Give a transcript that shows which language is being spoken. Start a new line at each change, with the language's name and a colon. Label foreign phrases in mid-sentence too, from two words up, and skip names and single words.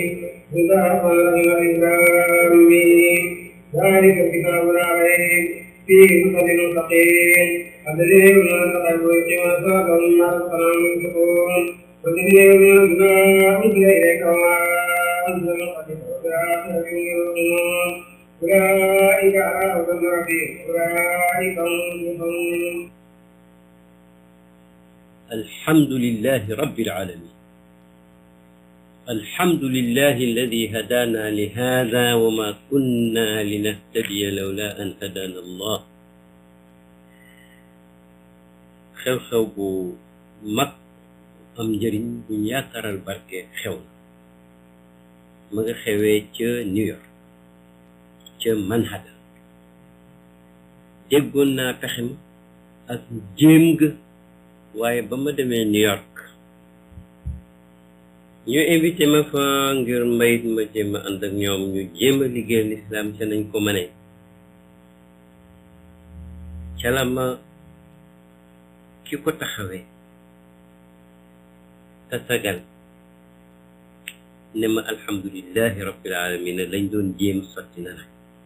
Arabic: بسم الله الرحمن الرحيم ذلك الكتاب لا ريب فيه هدى للمتقين الذين يؤمنون بالغيب ويقيمون الصلاة ومما رزقناهم ينفقون والذين يؤمنون بما أنزل إليك وما أنزل من قبلك وبالآخرة هم يوقنون أولئك على هدى من ربهم أولئك هم المفلحون. الحمد لله رب العالمين. الحمد لله الذي هدانا لهذا وما كنا لنهتدي لولا أن هدانا الله.
Wolof: xew-xew bu mag am njëriñ bu ñu yaakaaral barke xew na ma nga xewee ca New York ca Manhattan. déggoon naa pexe ma ak jéem ga waaye ba ma demee New York ñu invité ma fa ngir mbayit ma jéem a ànd ak ñoom ñu jéem a liggéey lislaam ca nañ ko mënee ca la ma ki ko taxawee tasagal ne ma
Arabic: الحمد لله رب العالمين
Wolof: lañ doon jéem sotti na nag